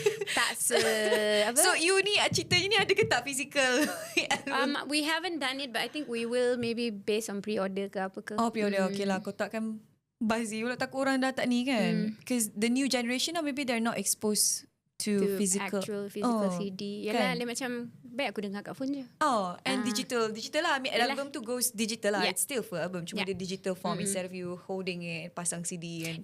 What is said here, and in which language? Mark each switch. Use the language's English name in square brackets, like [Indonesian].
[Malay] Tak apa? So you ni ceritanya ni ada ke tak physical? [English] We haven't done it, but I think we will maybe based on pre-order [Malay] ke apa ke. Oh, pre-order. Okay lah. Kau takkan buzzy. Kalau takut orang dah tak ni kan. [English] Because the new generation now maybe they're not exposed to physical. Actual physical CD. [Malay] Yalah, dia macam baik aku dengar kat phone je. [English] And digital lah. I mean, album tu goes digital lah. It's still for album. [Malay] Cuma dia digital form [English] instead of you holding it, [Malay] pasang CD and